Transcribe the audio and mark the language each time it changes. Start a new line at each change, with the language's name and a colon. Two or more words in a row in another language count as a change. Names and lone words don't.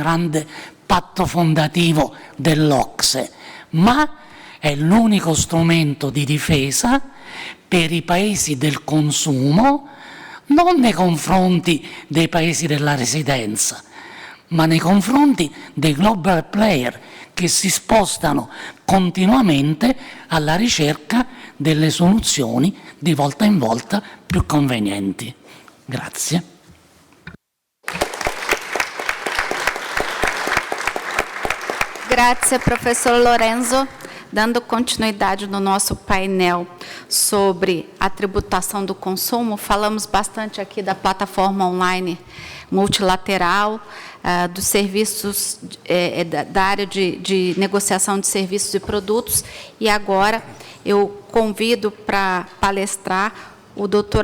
Italian: grande patto fondativo dell'OCSE, ma è l'unico strumento di difesa per i paesi del consumo, non nei confronti dei paesi della residenza, ma nei confronti dei
English: global player
Italian: che si spostano continuamente alla ricerca delle soluzioni di volta in volta più convenienti. Grazie. Grazie, professor Lorenzo.
Portuguese: Dando continuidade no nosso painel sobre a tributação do consumo, falamos bastante aqui da plataforma online multilateral, dos serviços, da área de negociação de serviços e produtos, e agora eu convido para palestrar o Dr.